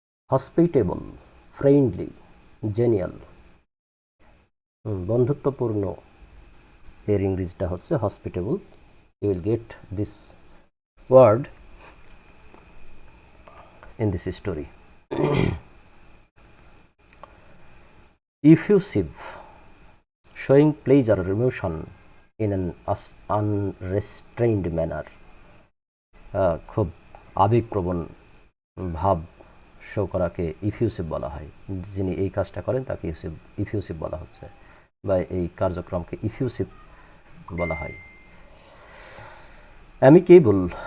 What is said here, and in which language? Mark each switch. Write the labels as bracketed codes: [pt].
[bn] Hospitable, friendly, জেনিয়াল, বন্ধুত্বপূর্ণ, এর ইংরেজিটা হচ্ছে hospitable. [en] You will get this word in this story. Effusive, showing pleasure or emotion in an unrestrained manner. [bn] খুব আবেগপ্রবণ ভাব শো করাকে ইফিউসিভ বলা হয়। যিনি এই কাজটা করেন তাকে ইফিউসিভ বলা হচ্ছে, বা এই কার্যক্রমকে ইফিউসিভ বলা হয়। অ্যামিকেবল,